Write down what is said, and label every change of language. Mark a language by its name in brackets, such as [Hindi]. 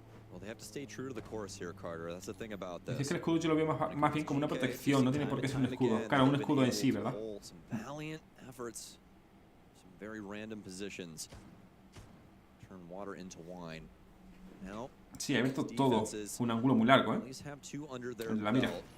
[English] Well, they have to stay true to the course here, Carter. That's the thing about this. [Spanish] Es que el escudo yo lo veo más bien como una protección, no tiene por qué ser un escudo. Claro, un escudo en sí, ¿verdad? [English] Some valiant efforts, some very random positions. Turn water into wine. Now, [Spanish] sí, he visto todo un ángulo muy largo, La mira.